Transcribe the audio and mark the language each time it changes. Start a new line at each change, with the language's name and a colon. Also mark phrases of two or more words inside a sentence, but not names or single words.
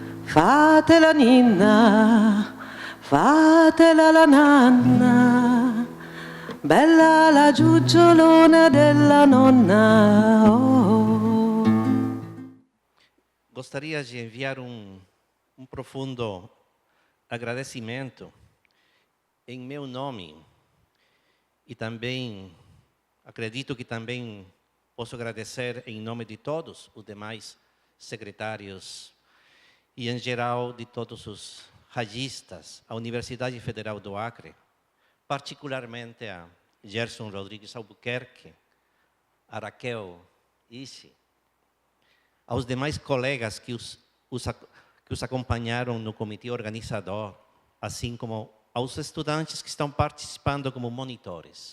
Italian: Fatela ninna, fatela la nanna, bella la giugiolona della nonna. Oh.
Portuguese: Gostaria de enviar um profundo agradecimento em meu nome e também acredito que também posso agradecer em nome de todos os demais secretários e, em geral, de todos os ragistas, à Universidade Federal do Acre, particularmente a Gerson Rodrigues Albuquerque, a Raquel Ishi, aos demais colegas que os acompanharam no comitê organizador, assim como aos estudantes que estão participando como monitores.